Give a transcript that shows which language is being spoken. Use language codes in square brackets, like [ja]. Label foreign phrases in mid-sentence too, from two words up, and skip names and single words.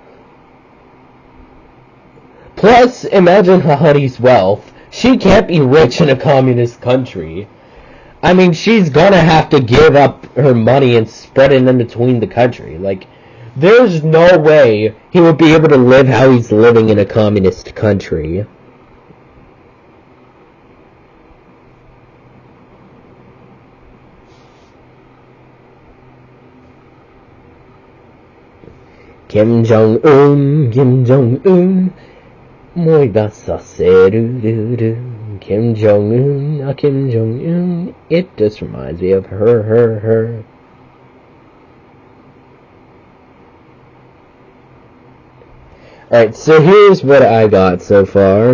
[en] Plus, imagine Hakari's wealth. She can't be rich in a communist country. I mean, she's gonna have to give up her money and spread it in between the country. Like, there's no way he would be able to live how he's living in a communist country. Kim Jong-un, Kim Jong-un, moi ga saseru. Kim Jong-un, Kim Jong-un. It just reminds me of her. Alright, so here's what I got so far.